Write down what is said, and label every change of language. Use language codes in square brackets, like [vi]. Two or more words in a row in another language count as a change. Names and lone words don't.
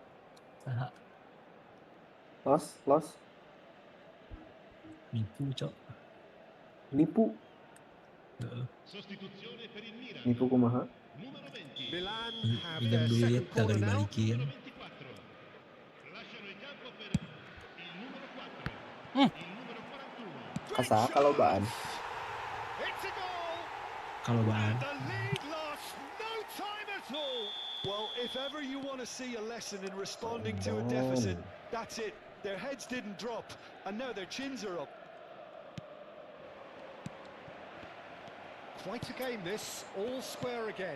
[su] Los. Nipu. [it] Sostituzione per il Milan. [su] Nipu kumaha? [it] Numero 20. [en] Milan have [id] Pinjam [en] their [id] duit [en] second corner [id] kagak [en] now. [id] dibalikin. [it] Numero 24. Lasciano il campo per il numero 4. Il numero 41. [su] Asa kalobaan. [en] It's a goal. [id] Kalau [en] And [id] bahan. [en] the lead lost no time at all. Well, if ever you want to see a lesson in responding to a deficit, that's it. Their heads didn't drop, and now their chins are up. Quite a game this, all square again.